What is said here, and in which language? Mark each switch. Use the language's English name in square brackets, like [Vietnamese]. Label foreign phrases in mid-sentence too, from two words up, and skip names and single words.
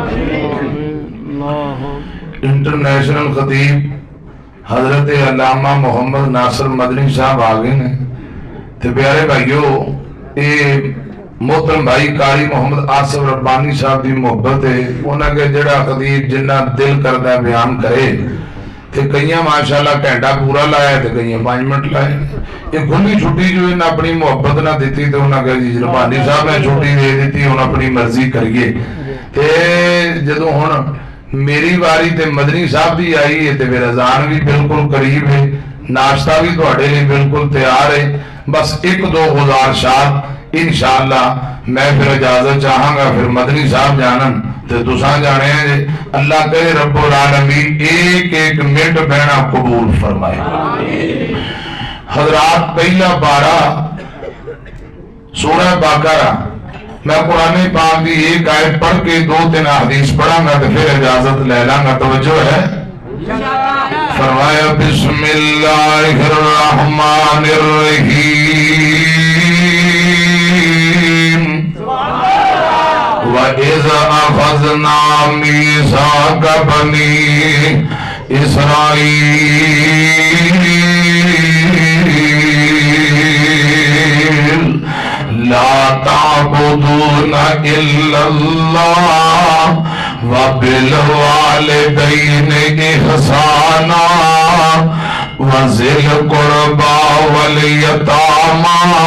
[Punjabi] انٹرنیشنل خطیب حضرت علامہ محمد ناصر مدنی صاحب آگے نے تے پیارے بھائیو، اے محترم بھائی قاری محمد آصف ربانی صاحب دی محبت ہے، انہاں کے جڑا خطیب جنہ دل کردہ بیان کرے تے کئیاں ماشاءاللہ گھنٹہ پورا لائے تے کئیاں 5 منٹ لائے۔ یہ کھلی چھٹی جو انہیں اپنی محبت نہ دیتی تے انہاں کہ جی ربانی صاحب نے چھٹی دے دیتی، انہاں اپنی مرضی کریے۔ تے جدو ہن میری باری تے مدنی صاحب دی آئی ہے تے پھر اذان بھی بالکل قریب ہے، ناشتہ بھی تواڈے لیے بالکل تیار ہے۔ بس ایک دو گزارشات انشاءاللہ میں پھر اجازت چاہاں گا، پھر مدنی صاحب جانن تے تساں جانے ہیں۔ اللہ کہے [Arabic] رب العالمین [Punjabi] ایک ایک منٹ بہنا قبول فرمائے۔ حضرات، پہلا پارہ سورہ بقرہ، میں قرآن پاک دی ایک آیت پڑھ کے 2-3 حدیث پڑھاں گا تو پھر اجازت لے لاں گا۔ توجہ ہے؟ [Arabic] فرمایا بسم اللہ الرحمن الرحیم وَإِذْ أَخَذْنَا مِيثَاقَ بَنِي إِسْرَائِيلَ لَا تَعْبُدُونَ إِلَّا اللَّهَ وَبِالْوَالِدَيْنِ إِحْسَانًا وَذِي الْقُرْبَى وَالْيَتَامَى